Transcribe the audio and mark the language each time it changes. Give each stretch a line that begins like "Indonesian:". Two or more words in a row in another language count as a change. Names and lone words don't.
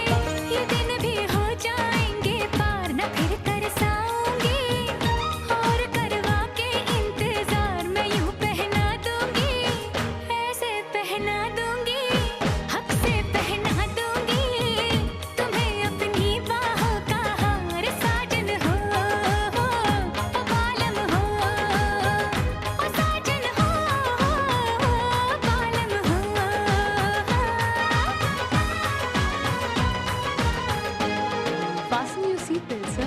Hindi: ये दिन भी हो जाएंगे पार, न फिर तरसाऊंगी और करवा के इंतजार मैं यूं पहना दूंगी, ऐसे पहना दूंगी, हक से पहना दूंगी तुम्हें अपनी बाहों का हार। साजन हो, ओ बालम हो, ओ साजन हो, ओ बालम हो।
English: Fasten your seatbelt, sir.